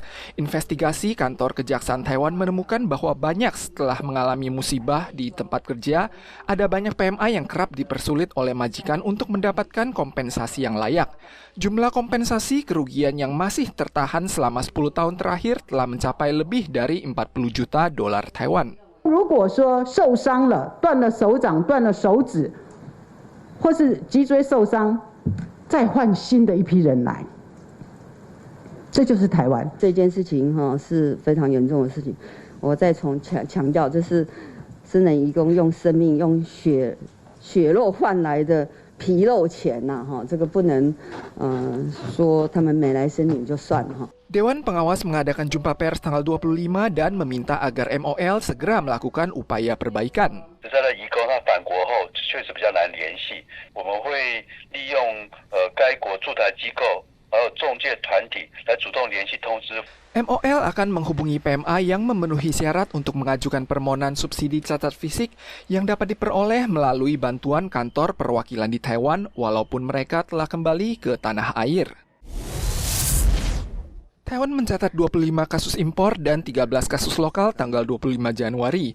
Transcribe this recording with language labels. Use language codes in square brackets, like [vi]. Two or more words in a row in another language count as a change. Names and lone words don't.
[id] Investigasi kantor Kejaksaan Taiwan menemukan bahwa banyak setelah mengalami musibah di tempat kerja, ada banyak PMA yang kerap dipersulit oleh majikan untuk mendapatkan kompensasi yang layak. Jumlah kompensasi kerugian yang masih tertahan selama 10 tahun terakhir telah mencapai lebih dari 40 juta dolar Taiwan. [zh] 如果说受伤了，断了手掌、断了手指，或是脊椎受伤，再换新的一批人来，这就是台湾这件事情是非常严重的事情。我再重强调，这是私人移工用生命、用血肉换来的皮肉钱呐，这个不能说他们没来申领就算了。 [id] Dewan Pengawas mengadakan jumpa pers tanggal 25 dan meminta agar MOL segera melakukan upaya perbaikan. [zh] 在了移工他返国后，确实比较难联系。我们会利用该国驻台机构还有中介团体来主动联系通知。 [id] MOL akan menghubungi PMA yang memenuhi syarat untuk mengajukan permohonan subsidi cacat fisik yang dapat diperoleh melalui bantuan kantor perwakilan di Taiwan walaupun mereka telah kembali ke tanah air. Taiwan mencatat 25 kasus impor dan 13 kasus lokal tanggal 25 Januari.